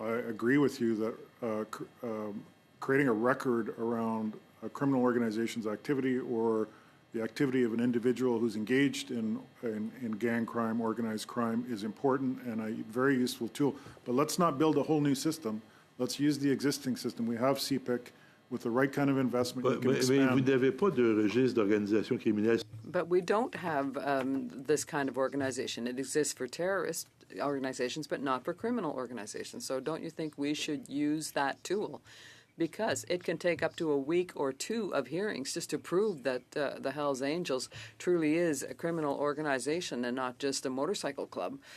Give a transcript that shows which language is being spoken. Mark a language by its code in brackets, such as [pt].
[en] I agree with you that creating a record around a criminal organization's activity or the activity of an individual who's engaged in gang crime, organized crime, is important and a very useful tool. But let's not build a whole new system. Let's use the existing system. We have CPIC. With the right kind of investment, you can expand. [fr] Mais vous n'avez pas de registre d'organisation criminelle. [en] But we don't have this kind of organization. It exists for terrorist organizations, but not for criminal organizations. So don't you think we should use that tool? Because it can take up to a week or two of hearings just to prove that the Hells Angels truly is a criminal organization and not just a motorcycle club.